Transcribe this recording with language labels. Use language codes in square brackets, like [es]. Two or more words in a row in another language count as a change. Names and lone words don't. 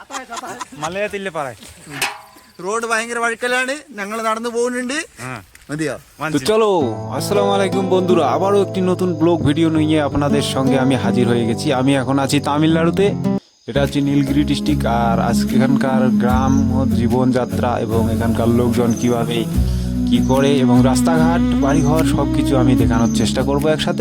[ml] മലയത്തില്ലേ പറ റോഡ് ഭയങ്കര വഴുക്കലാണ്, ഞങ്ങൾ നടന്നു പോകുന്നുണ്ട്. মদিয়া [bn] তো চলো, আসসালামু আলাইকুম বন্ধুরা, আবারও একটি নতুন ব্লগ ভিডিও নিয়ে আপনাদের সঙ্গে আমি হাজির হয়ে গেছি। আমি এখন আছি তামিলনাড়ুতে, এটা হচ্ছে নীলগিরি ডিস্ট্রিক্ট। আর আজকে এখানকার গ্রাম জীবনযাত্রা এবং এখানকার লোকজন কিভাবে কি করে এবং রাস্তাঘাট বাড়িঘর সব কিছু আমি দেখানোর চেষ্টা করব একসাথে।